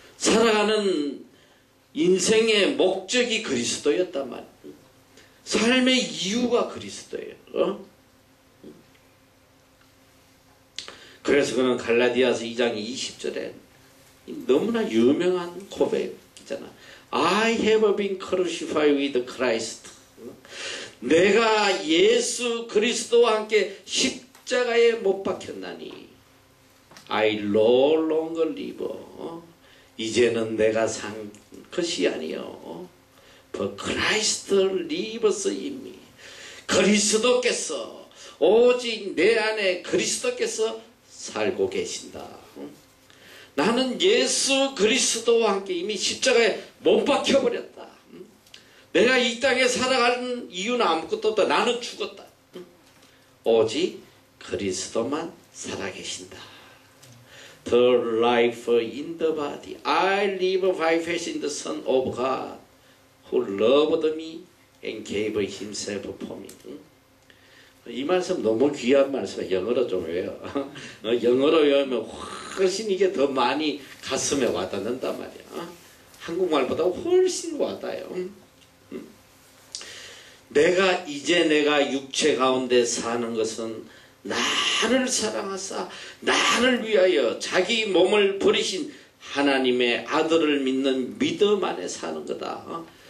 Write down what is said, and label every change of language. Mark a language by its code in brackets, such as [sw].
[ko] 살아가는 인생의 목적이 그리스도였단 말이야. 삶의 이유가 그리스도예요. 그래서 그는 갈라디아서 2장 20절에 너무나 유명한 고백이잖아. [en] I have been crucified with Christ. [ko] 내가 예수 그리스도와 함께 십자가에 못 박혔나니 [en] I no longer live. [ko] 이제는 내가 산 것이 아니요 [en] For Christ lives in me. [ko] 그리스도께서, 오직 내 안에 그리스도께서 살고 계신다. 나는 예수 그리스도와 함께 이미 십자가에 못 박혀버렸다. 내가 이 땅에 살아가는 이유는 아무것도 없다. 나는 죽었다. 오직 그리스도만 살아계신다. [en] The life in the body I live by faith in the Son of God who loved me and gave himself for me. [ko] 이 말씀 너무 귀한 말씀이에요. 영어로 좀 외워. 영어로 외우면 훨씬 이게 더 많이 가슴에 와닿는단 말이야. 한국말보다 훨씬 와닿아요. 내가 육체 가운데 사는 것은 나를 사랑하사 나를 위하여 자기 몸을 버리신 하나님의 아들을 믿는 믿음 안에 사는 거다.